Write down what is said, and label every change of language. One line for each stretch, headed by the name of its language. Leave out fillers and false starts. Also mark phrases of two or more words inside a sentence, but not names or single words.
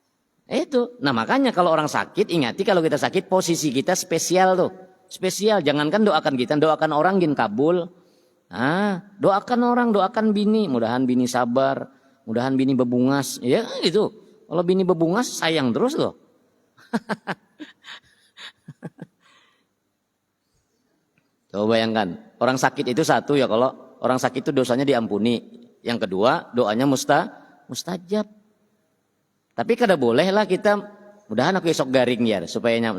Indonesian: Nah makanya kalau orang sakit, ingati kalau kita sakit posisi kita spesial tuh. Spesial. Jangankan doakan kita, doakan orang gin kabul. Doakan orang, doakan bini. Mudahan bini sabar. Mudahan bini bebungas. Ya gitu. Kalau bini bebungas sayang terus loh. Coba bayangkan. Orang sakit itu satu ya, kalau orang sakit itu dosanya diampuni. Yang kedua doanya mustajab. Tapi kada boleh lah kita,
Banjar: mudahan aku esok garing
Indonesian: ya supaya nyaman.